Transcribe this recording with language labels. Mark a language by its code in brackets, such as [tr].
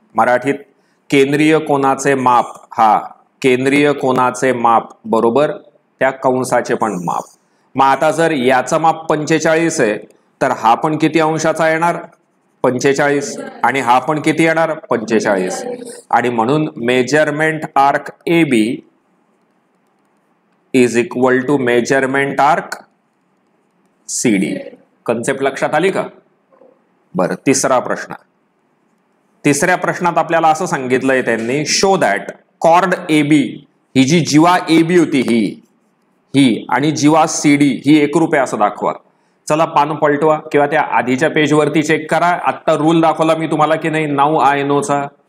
[mr] मराठीत केंद्रीय कोनाचे माप, हा केंद्रीय कोनाचे माप बरोबर त्या कंसाचे पण माप. मग आता जर याचं माप 45 आहे तर हा पण किती अंशाचा येणार? 45. आणि हा पण किती येणार? 45. आणि म्हणून measurement arc AB [en] Is equal to measurement arc CD. [mr] Concept लक्षात आली का? बरं, तिसरा प्रश्न. तिसऱ्या प्रश्नात आपल्याला असं सांगितलंय त्यांनी, [en] show that chord AB [mr] he G Jiva AB होती ही आणि जीवा CD ही एकरूप आहे असं दाखवा. चला पान पलटवा किंवा त्या आधीच्या पेजवरती चेक करा. आत्ता रूल दाखवला मी तुम्हाला की नाही, नाऊ आय नोचा.